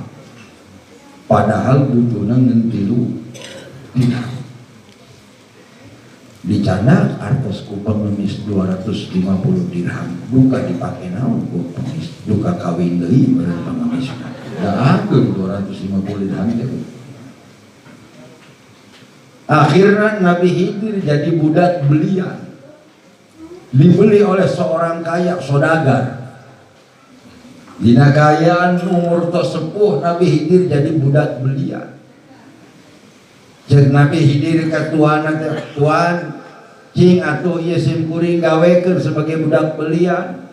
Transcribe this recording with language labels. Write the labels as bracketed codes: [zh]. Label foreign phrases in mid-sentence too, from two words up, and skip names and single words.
[su] Padahal butuhna ngeun 3 dirham. Dicana artos ku pengemis 250 dirham. Duka dipake naon ku pengemis? Duka kawin deui meureun pengemis. Da akeun 250 dirham teh. Akhirnya Nabi Khidir jadi budak belian. [id] Dibeli oleh seorang kaya sodagar. [su] Dina kayaan umur tos sepuh Nabi Khidir jadi budak belian. Jeung Nabi Khidir ka tuanna teh, "Tuan, cing atuh ieu sim kuring gawekeun [id] sebagai budak belian.